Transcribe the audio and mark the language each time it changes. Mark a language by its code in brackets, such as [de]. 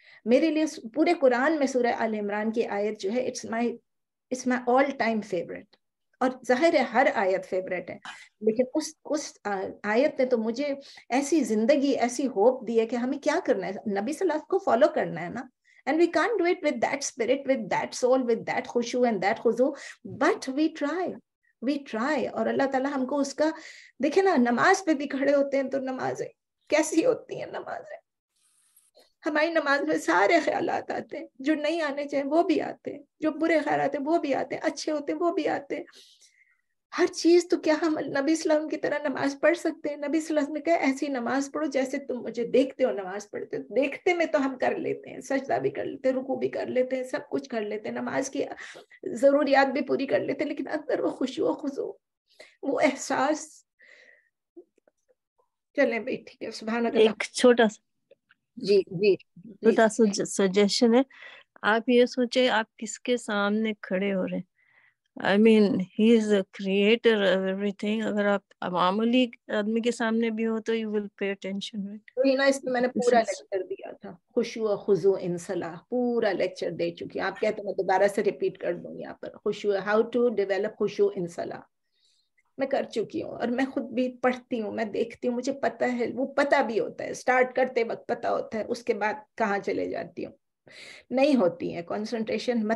[ur] میرے لیے پورے قرآن میں سورہ آل عمران کی آیت جو ہے [en] it's my all time favourite, [ur] اور ظاہر ہے ہر آیت فیوریٹ ہے, لیکن اس آیت نے تو مجھے ایسی زندگی, ایسی ہوپ دی ہے کہ ہمیں کیا کرنا ہے, نبی صلی اللہ علیہ وسلم کو فالو کرنا ہے نا. [en] And we can't do it with that spirit, with that soul, with that khushu and that khuzu, but we try. [ur] اور اللہ تعالیٰ ہم کو اس کا, دیکھیں نا, نماز پہ بھی کھڑے ہوتے ہیں تو نمازیں کیسی ہوتی ہیں, نمازیں ہماری نماز میں سارے خیالات آتے ہیں, جو نہیں آنے چاہیے وہ بھی آتے ہیں, جو برے خیالات ہیں وہ بھی آتے ہیں, اچھے ہوتے ہیں وہ بھی آتے ہیں, ہر چیز. تو کیا ہم نبی صلی اللہ علیہ وسلم کی طرح نماز پڑھ سکتے ہیں؟ نبی صلی اللہ علیہ وسلم نے کہا ایسی نماز پڑھو جیسے تم مجھے دیکھتے ہو نماز پڑھتے ہو. دیکھتے میں تو ہم کر لیتے ہیں, سجدہ بھی کر لیتے ہیں, رکوع بھی کر لیتے ہیں, سب کچھ کر لیتے ہیں, نماز کی ضروریات بھی پوری کر لیتے ہیں, لیکن اندر وہ خشوع و خضوع, وہ احساس. چلیں بھائی ٹھیک ہے, سبحان اللہ. ایک چھوٹا سا چھوٹا سجیشن ہے, آپ یہ سوچے آپ کس کے سامنے کھڑے ہو رہے ہیں. [en] I mean, he is the creator of everything. [ur] اگر آپ معمولی آدمی کے سامنے بھی ہو تو [en] you will pay attention. [ur] اس میں نے پورا لیکچر دیا تھا, خشوع و خضوع ان صلاح, پورا لیکچر دے چکی ہوں. آپ کہتے ہیں میں دوبارہ سے ریپیٹ کر دوں یہاں پر, خشوع, [en] how to develop خشوع in صلاح, [ur] میں کر چکی ہوں, اور میں خود بھی پڑھتی ہوں, میں دیکھتی ہوں, مجھے پتہ ہے, وہ پتہ بھی ہوتا ہے, سٹارٹ کرتے وقت پتہ ہوتا ہے, اس کے بعد کہاں چلے جاتی ہوں, نہیں ہوتی ہے کنسنٹریشن.